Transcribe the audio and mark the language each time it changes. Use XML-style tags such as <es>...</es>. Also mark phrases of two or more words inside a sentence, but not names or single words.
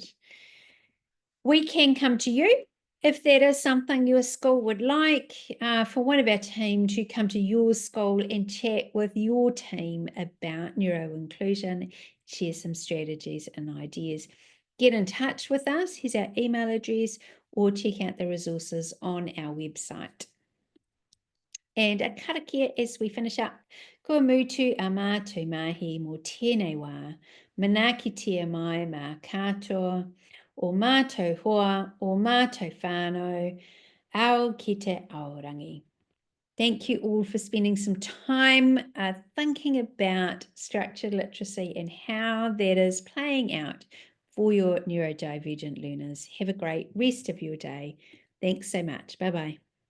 <en>We can come to you if that is something your school would like, for one of our team to come to your school and chat with your team about neuro-inclusion, share some strategies and ideas. Get in touch with us. Here's our email address, or check out the resources on our website. And a karakia as we finish up.</en> <mi>Ko mutu a mātou mahi mō tēnei wā, manaki tia mai mā katoa, o mātou hoa, o mātou whānau, ao ki te aorangi.</mi> <en>Thank you all for spending some time thinking about structured literacy and how that is playing out for your neurodivergent learners. Have a great rest of your day. Thanks so much. Bye-bye.</en>